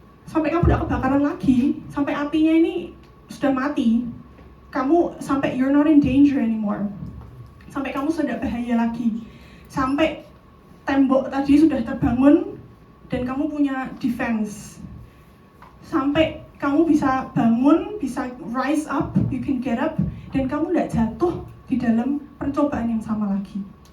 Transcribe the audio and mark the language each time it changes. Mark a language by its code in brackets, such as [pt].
[id] Sampai kamu tidak kebakaran lagi, sampai apinya ini sudah mati. Kamu sampai [en] you're not in danger anymore. [id] Sampai kamu sudah bahaya lagi. Sampai tembok tadi sudah terbangun dan kamu punya defense. Sampai kamu bisa bangun, bisa [en] rise up, you can get up, [id] dan kamu tidak jatuh di dalam percobaan yang sama lagi.